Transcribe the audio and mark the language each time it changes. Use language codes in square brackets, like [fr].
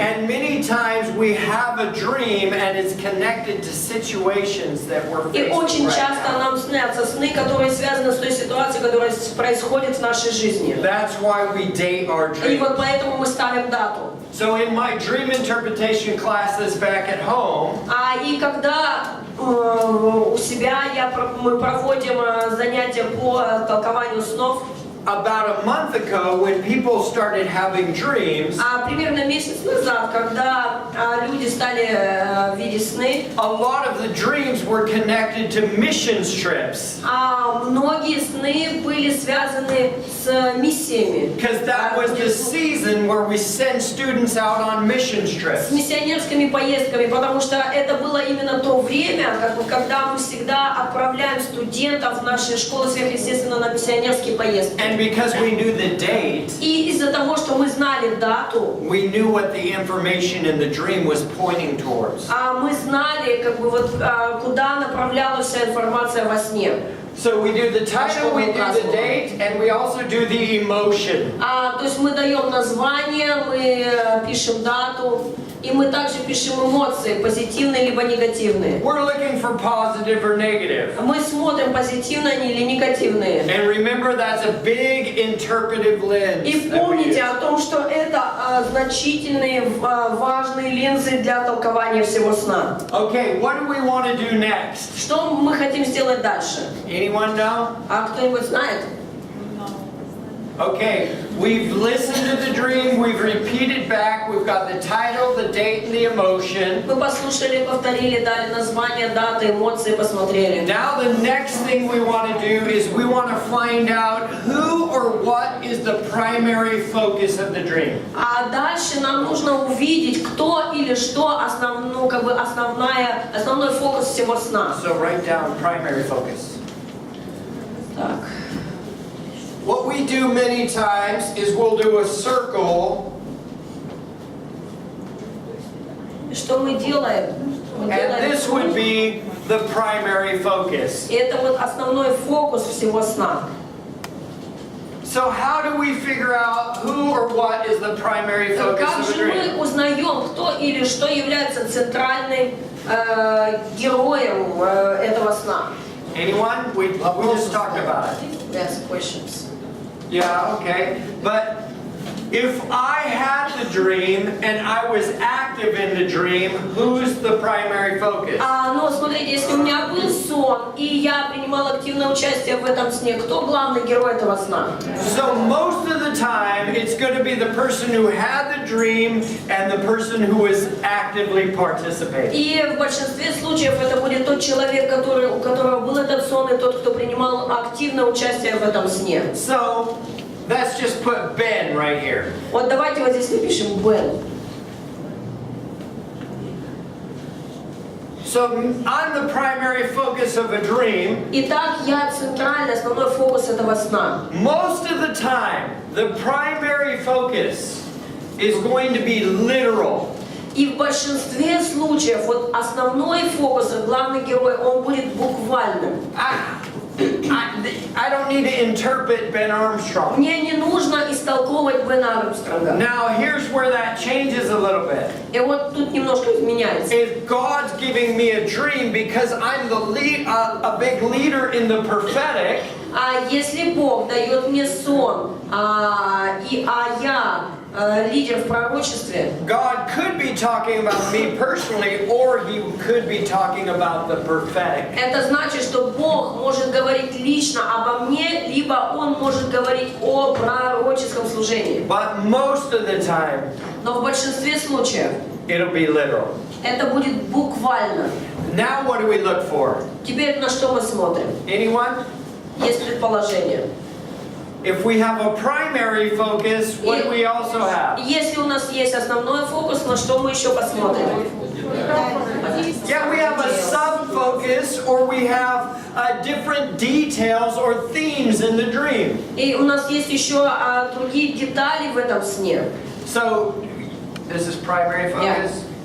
[en] And many times we have a dream and it's connected to situations that we're [ru] И [en] facing [ru] очень [en] right [ru] часто [en] now. [ru] нам снятся сны, которые связаны с той ситуацией, которая происходит в нашей жизни. [en] That's why we date our [ru] И вот поэтому мы ставим дату. [en] So in my dream interpretation classes back at home, [ru] И когда у себя мы проводим занятия по толкованию снов, [en] about a month ago when people started having dreams, [ru] примерно месяц назад, когда люди стали видеть сны, [en] a lot of the dreams were connected to mission trips. [ru] многие сны были связаны с миссиями. [en] Because that was the season where we send students out on mission [ru] С [en] trips. [ru] миссионерскими поездками, потому что это было именно то время, когда мы всегда отправляем студентов в наши школы сверхъестественно на миссионерские поездки. [en] And because we knew the date, [ru] И из-за того, что мы знали дату, [en] we knew what the information in the dream was pointing towards. [ru] мы знали, куда направлялась вся информация во сне. [en] So we do the title, we do the date, and we also do the emotion. [ru] То есть мы даем название, мы пишем дату, и мы также пишем эмоции, позитивные либо негативные. [en] We're looking for positive or negative. [ru] Мы смотрим, позитивные они или негативные. [en] And remember, that's a big interpretive lens. [ru] И [en] that we [ru] помните о том, что это значительные, важные линзы для толкования всего сна. [en] Okay, what do we want to do next? [ru] Что мы хотим сделать дальше? [en] Anyone know? [ru] Кто-нибудь знает? [en] Okay, we've listened to the dream, we've repeated back, we've got the title, the date, and the emotion. [ru] Мы послушали, повторили, дали название, даты, эмоции, посмотрели. [en] Now the next thing we want to do is we want to find out who or what is the primary focus of the dream. [ru] Дальше нам нужно увидеть, кто или что основной фокус всего сна. [en] So write down primary focus. [ru] Так. [en] What we do many times is we'll do a circle, [ru] Что мы делаем? Мы [en] and [ru] делаем [en] this [ru] круг, [en] would be the primary focus. [ru] и это вот основной фокус всего сна. [en] So how do we figure out who or what is the primary focus [ru] Как [en] of the [ru] же [en] dream? [ru] мы узнаем, кто или что является центральным героем этого сна? [en] Anyone? We just talked about it. Yes, questions. Yeah, okay. But if I had the dream and I was active in the dream, who's the primary focus? [ru] Но смотрите, если у меня был сон, и я принимала активное участие в этом сне, кто главный герой этого сна? [en] So most of the time, it's going to be the person who had the dream and the person who is actively participating. [ru] И в большинстве случаев это будет тот человек, у которого был этот сон, и тот, кто принимал активное участие в этом сне. [en] So let's just put Ben right here. [ru] Вот давайте вот здесь напишем Бен. [en] So I'm the primary focus of a dream. [ru] Итак, я центральный, основной фокус этого сна. [en] Most of the time, the primary focus is going to be literal. [ru] И в большинстве случаев вот основной фокус, главный герой, он будет буквальным. [en] I don't need to interpret Ben Armstrong. [ru] Мне не нужно истолковывать Бена Армстронга. [en] Now here's where that changes a little bit. [ru] И вот тут немножко изменяется. [en] If God's giving me a dream because I'm a big leader in the prophetic, [ru] А если Бог дает мне сон, я лидер в пророчестве, [en] God could be talking about me personally, or He could be talking about the prophetic. [ru] это значит, что Бог может говорить лично обо мне, либо Он может говорить о пророческом служении. [en] But most of the time, [ru] Но в большинстве случаев [en] it'll be literal. [ru] это будет буквально. [en] Now what do we look for? [ru] Теперь на что мы смотрим? [en] Anyone? [ru] Есть предположение. [en] If we have a primary focus, what do we also have? [ru] Если у нас есть основной фокус, на что мы еще посмотрим? [en] Yeah, we have a sub-focus, or we have different details or themes in the dream. [ru] И у нас есть еще другие детали в этом сне. [en] So, this is primary focus.